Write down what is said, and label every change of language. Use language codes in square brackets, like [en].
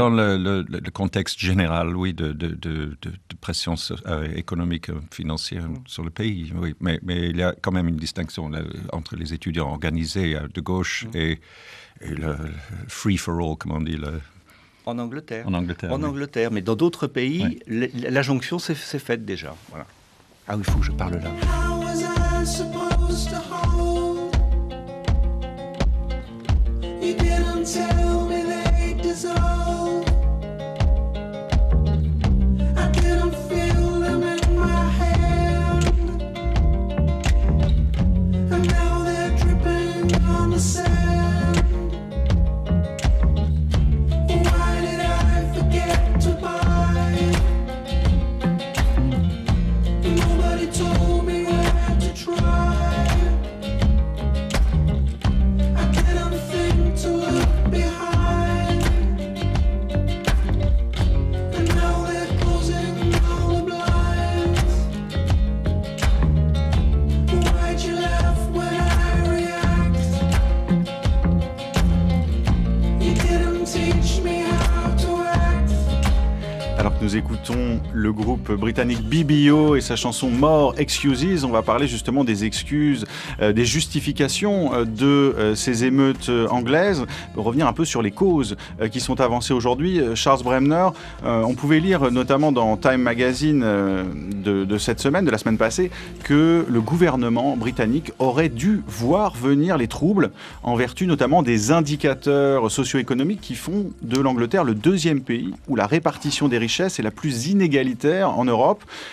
[fr] Dans le contexte général, oui, de pression économique, financière sur le pays, oui. Mais il y a quand même une distinction là, entre les étudiants organisés de gauche et le [en] free for all, [fr] comme on dit. En Angleterre. En Angleterre, mais dans d'autres pays, la jonction s'est faite déjà. Voilà. Ah oui, il faut que je parle là. [en] How was I supposed to hold? You didn't tell me they dissolve. I didn't feel them in my hand. And now they're dripping on the sand. Why did I forget to buy? Nobody told me where to try. I didn't think to look behind. And now they're closing all the blinds. Why'd you laugh when I react? You didn't teach me how to act. [fr] Alors que nous écoutons le groupe britannique BBO et sa chanson More Excuses, on va parler justement des excuses, des justifications de ces émeutes anglaises. Pour revenir un peu sur les causes qui sont avancées aujourd'hui, Charles Bremner, on pouvait lire notamment dans Time Magazine de cette semaine, de la semaine passée, que le gouvernement britannique aurait dû voir venir les troubles en vertu notamment des indicateurs socio-économiques qui font de l'Angleterre le deuxième pays où la répartition des richesses est la plus inégalitaire en Europe.